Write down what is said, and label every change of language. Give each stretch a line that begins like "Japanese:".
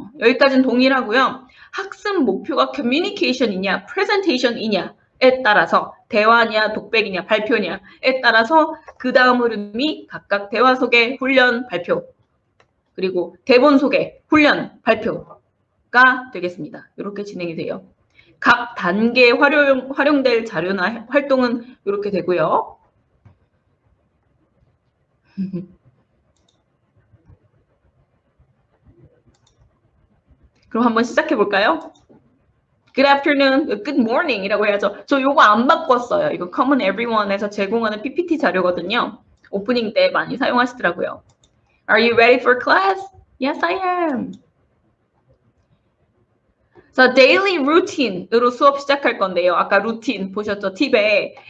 Korean: 여기까지는 동일하고요. 학습 목표가 communication이냐, presentation이냐에 따라서 대화냐, 독백이냐, 발표냐에 따라서 그 다음 흐름이 각각 대화 소개, 훈련, 발표, 그리고 대본 소개, 훈련, 발표가 되겠습니다. 이렇게 진행이 돼요. 각 단계에 활용될 자료나 활동은 이렇게 되고요. 그럼 한번 시작해 볼까요?
English: Good afternoon, good morning
Korean: 이라고 해야죠. 저 요거 안 바꿨어요. 이거 Common Everyone에서 제공하는 PPT 자료거든요. 오프닝 때 많이 사용하시더라고요.
English: Are you ready for class? Yes, I am.
Korean: 자, daily routine으로 수업 시작할 건데요. 아까 루틴 보셨죠? 팁에.